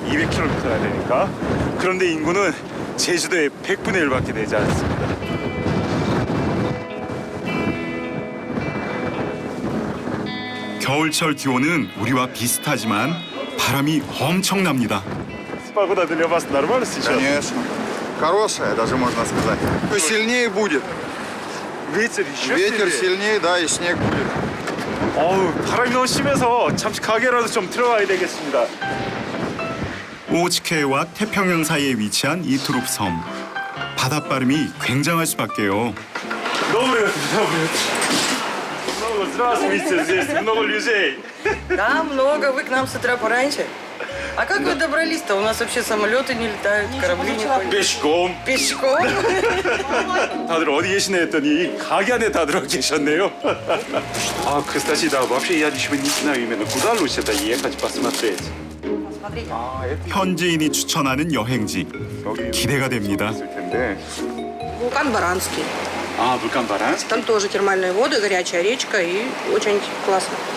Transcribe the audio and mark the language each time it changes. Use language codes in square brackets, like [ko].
[ko] 200km가 되니까. 그런데 인구는 제주도의 100분의 1밖에 되지 않습니다. 겨울철 기온은 우리와 비슷하지만 바람이 엄청납니다. [ru] Погода для вас нормально сейчас? Конечно. Хорошая, даже можно сказать. Сильнее будет. ветер еще Ветер сильнее, да, и снег будет. [ko] 어우, 바람이 너무 심해서 잠시 가게라도 좀 들어가야 되겠습니다. 오츠케와 태평양 사이에 위치한 이투르프 섬. 바닷바람이 굉장할 수밖에요. [ru] 너무 Здравствуйте, здесь много людей. Да, много. Вы к нам с утра пораньше. А как вы добрались-то? У нас вообще самолеты не летают, корабли не ходят. Пешком. Пешком? [ko] 다들 어디 계시네 했더니 가게 안에 다 들어 계셨네요. [ru] А, кстати, да, вообще я ничего не знаю именно куда лучше ехать посмотреть. [ko] 현지인이 추천하는 여행지. 기대가 됩니다. [ru] Вулкан Баранский. 아, вулкан Баранский? Там тоже термальные воды, горячая речка и очень классно.